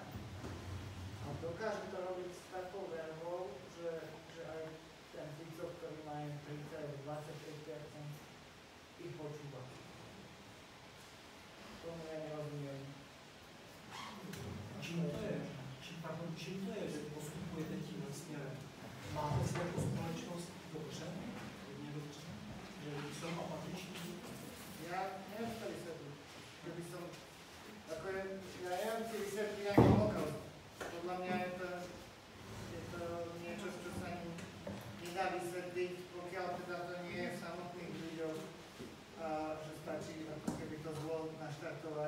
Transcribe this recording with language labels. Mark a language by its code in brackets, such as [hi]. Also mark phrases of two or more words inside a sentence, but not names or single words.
[sk] A dokáže to robiť s takou vervou, že aj ten Fico, ktorý má 30-25%, ich počúva. Tomu ja nerozumiem. [cs] Čím to je, že postupujete tímhle směrem? Máte se jako společnost dobře? Hodně dobře? Že jsou apatiční? [sk] Ja neviem to vysvetliť. Keby som... ja neviem si vysvetliť ani holokaust. Podľa mňa je to niečo, čo sa nedá vysvetliť, pokiaľ teda to nie je v samotných ľuďoch, že stačí ako keby to zlo naštartovať.